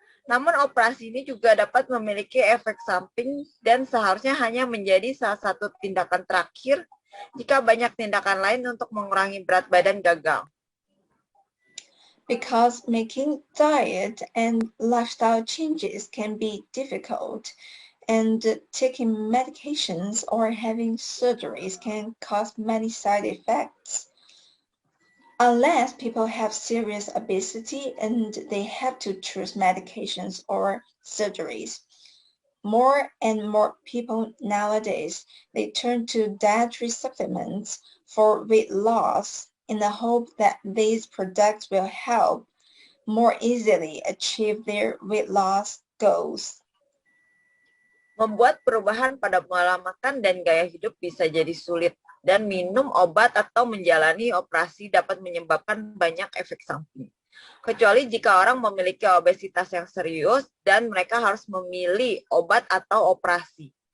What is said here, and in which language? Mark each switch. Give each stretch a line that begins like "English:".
Indonesian: Namun operasi ini juga dapat memiliki efek samping dan seharusnya hanya menjadi salah satu tindakan terakhir jika banyak tindakan lain untuk mengurangi berat badan gagal.
English: Because making diet and lifestyle changes can be difficult, and taking medications or having surgeries can cause many side effects. Unless people have serious obesity and they have to choose medications or surgeries. More and more people nowadays, they turn to dietary supplements for weight loss in the hope that these products will help more easily achieve their weight loss goals.
Indonesian: Membuat perubahan pada pola makan dan gaya hidup bisa jadi sulit, dan minum obat atau menjalani operasi dapat menyebabkan banyak efek samping. Kecuali jika orang memiliki obesitas yang serius dan mereka harus memilih obat atau operasi.